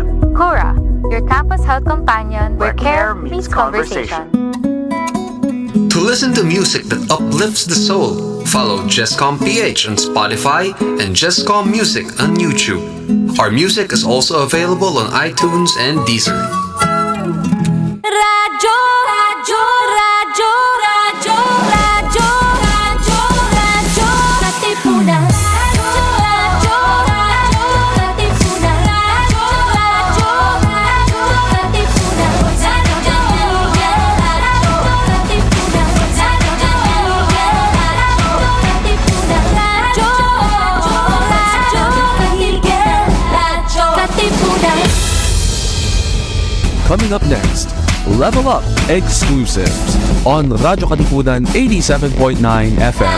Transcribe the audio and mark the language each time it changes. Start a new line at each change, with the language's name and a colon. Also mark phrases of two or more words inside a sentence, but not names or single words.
English: Kura, your campus health companion where care meets conversation. To listen to music that uplifts the soul, follow Jescom PH on Spotify and Jescom Music on YouTube. Our music is also available on iTunes and Deezer. Radyo, radyo, radyo, radyo, radyo, radyo, radyo, Katipunan. Radyo, radyo, radyo, Katipunan. Radyo, radyo, radyo, Katipunan. Radyo, radyo, Katipunan. Radyo, radyo, Katipunan. Coming up next, Level Up Exclusives on Radyo Katipunan 87.9 FM.